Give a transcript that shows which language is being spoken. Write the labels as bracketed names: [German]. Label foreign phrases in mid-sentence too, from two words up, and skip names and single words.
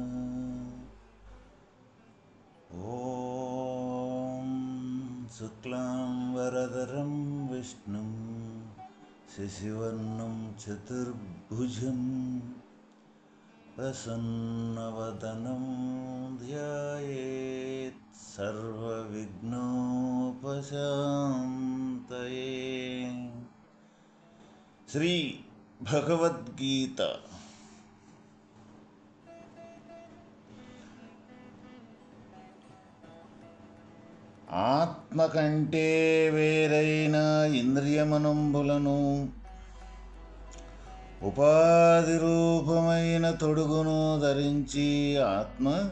[Sanskrit] ॐ शुक्लांबरधरं विष्णुं शशिवर्णं चतुर्भुजं प्रसन्नवदनं ध्यायेत् सर्वविघ्नोपशान्तये। [Telugu] శ్రీ భగవద్గీత ఆత్మ కంటే వేరైన ఇంద్రియమనంబులను ఉపాధి రూపమైన తొడుగును ధరించి ఆత్మ